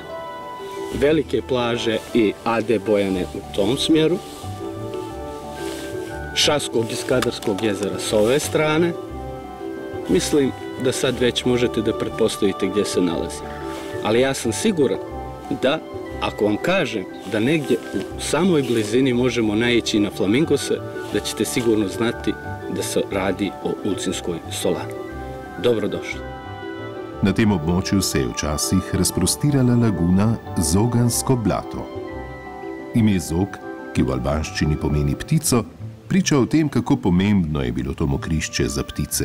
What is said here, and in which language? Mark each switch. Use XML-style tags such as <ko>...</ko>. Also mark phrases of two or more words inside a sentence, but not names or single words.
<sr>Velike plaže i Ade Bojane u tom smjeru, Šaskog i Skadarskog jezera s ove strane. Mislim da sad već možete da pretpostavite gdje se nalazi. Ali ja sam siguran da, ako vam kažem da negdje u samoj blizini možemo naići na flamingose, da ćete sigurno znati da se radi o Ulcinskoj solani. Dobrodošli.</sr> <sl>Na tem območju se je včasih razprostirala laguna Zogansko blato. Ime Zog, ki v albanščini pomeni ptico, priča o tem, kako pomembno je bilo to mokrišče za ptice.</sl>